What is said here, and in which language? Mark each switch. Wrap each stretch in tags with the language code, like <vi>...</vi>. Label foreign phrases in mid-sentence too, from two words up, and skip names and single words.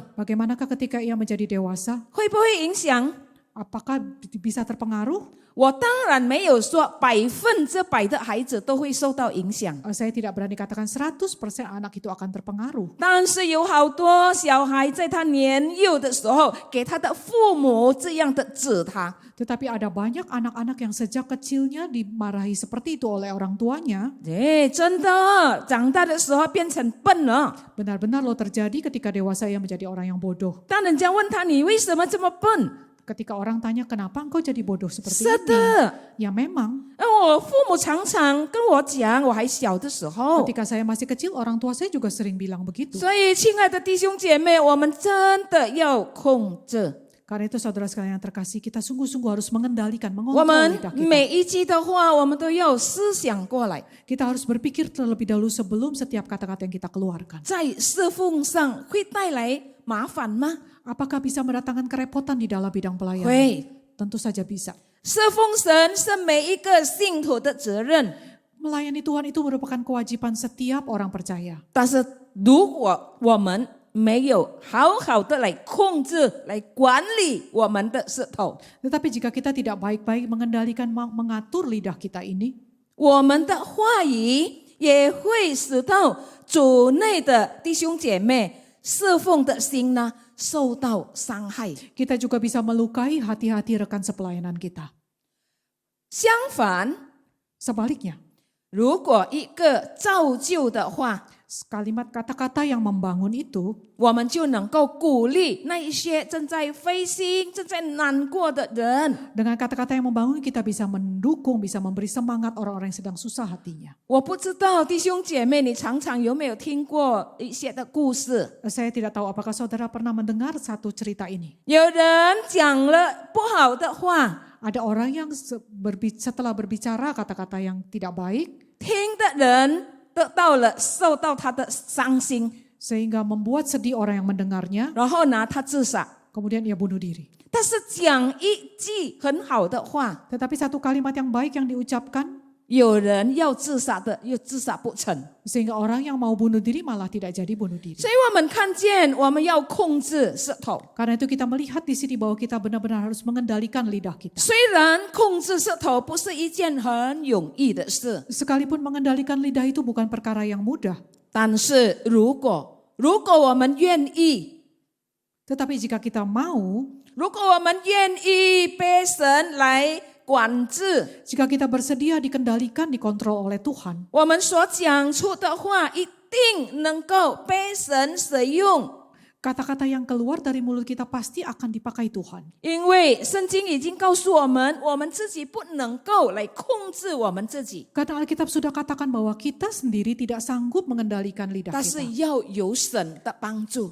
<id>Bagaimanakah ketika ia menjadi dewasa?</id> <zh>会不会影响</zh> <id>Apakah bisa terpengaruh?</id> <zh>我当然没有说100%的孩子都会受到影响，</zh> <id>Saya tidak berani katakan 100% anak itu akan terpengaruh.</id> <zh>但是有好多小孩在他年幼的时候，给他的父母这样的指他，</zh> <id>Tetapi ada banyak anak-anak yang sejak kecilnya dimarahi seperti itu oleh orang tuanya.</id> <zh>真的，长大的时候变成笨了。</zh> <id>Benar-benar lo terjadi ketika dewasa ia menjadi orang yang bodoh.</id> <zh>当人家问他你为什么这么笨，</zh> <id>Ketika orang tanya kenapa engkau jadi bodoh seperti</id> <zh>是</zh> <id>ini?</id> <zh>的，</zh> <id>Ya memang,</id> <zh>我父母常常跟我讲，我还小的时候。</zh> <id>ketika saya masih kecil orang tua saya juga sering bilang begitu.</id> <zh>所以，亲爱的弟兄姐妹，我们真的要控制。</zh> <id>Karena itu saudara sekalian yang terkasih, kita sungguh-sungguh harus mengendalikan,</id> <zh>我</zh> <id>mengontrol</id> <zh>们</zh> <id>lidah kita.</id> <zh>每一句的话，我们都要思想过来，</zh> <id>Kita harus berpikir terlebih dahulu sebelum setiap kata-kata yang kita keluarkan.</id> <zh>在侍奉上会带来麻烦吗？</zh> <id>Apakah bisa mendatangkan kerepotan di dalam bidang pelayanan?</id> <zh>会。</zh> <id>Tentu saja bisa.</id> <zh>侍奉神是每一个信徒的责任，</zh> <id>Melayani Tuhan itu merupakan kewajiban setiap orang percaya.</id> <zh>但是如果我们没有好好的来控制、来管理我们的舌头，</zh> <id>Tetapi jika kita tidak baik-baik mengendalikan, mengatur lidah kita ini,</id> <zh>我们的话语也会使到主内的弟兄姐妹侍奉的心呢受到伤害。</zh> <id>kita juga bisa melukai hati-hati rekan sepelayanan kita.</id> <zh>相反，</zh> <id>Sebaliknya,</id> <zh>如果一个造就的话，</zh> <id>kalimat kata-kata yang membangun itu,</id> <zh>我们就能够鼓励那一些正在灰心、正在难过的人。</zh> <id>dengan kata-kata yang membangun kita bisa mendukung, bisa memberi semangat orang-orang yang sedang susah hatinya.</id> <zh>我不知道弟兄姐妹，你常常有没有听过一些的故事？</zh> <id>Saya tidak tahu apakah saudara pernah mendengar satu cerita ini.</id> <zh>有人讲了不好的话，</zh> <id>Ada orang yang setelah berbicara kata-kata yang tidak baik,</id> <zh>听的人得到了受到他的伤心，</zh> <id>sehingga membuat sedih orang yang mendengarnya,</id> <zh>然后呢，他自杀。</zh> <id>kemudian ia bunuh diri.</id> <zh>但是讲一句很好的话，</zh> <id>Tetapi satu kalimat yang baik yang diucapkan,</id> <zh>有人要自杀的又自杀不成。</zh> <id>sehingga orang yang mau bunuh diri malah tidak jadi bunuh diri.</id> <zh>所以我们看见，我们要控制舌头。</zh> <id>Karena itu kita melihat di sini bahwa kita benar-benar harus mengendalikan lidah kita.</id> <zh>虽然控制舌头不是一件很容易的事，</zh> <id>Sekalipun mengendalikan lidah itu bukan perkara yang mudah.</id> <zh>但是如果我们愿意，</zh> <id>Tetapi jika kita mau,</id> <zh>如果我们愿意被神来管制，</zh> <id>jika kita bersedia dikendalikan, dikontrol oleh Tuhan,</id> <zh>我们所讲出的话一定能够被神使用。</zh> <id>kata-kata yang keluar dari mulut kita pasti akan dipakai Tuhan.</id> <zh>因为圣经已经告诉我们，我们自己不能够来控制我们自己，</zh> <id>Karena Alkitab sudah katakan bahwa kita sendiri tidak sanggup mengendalikan lidah</id> <zh>但是</zh> <id>kita.</id> <zh>要有神的帮助。</zh>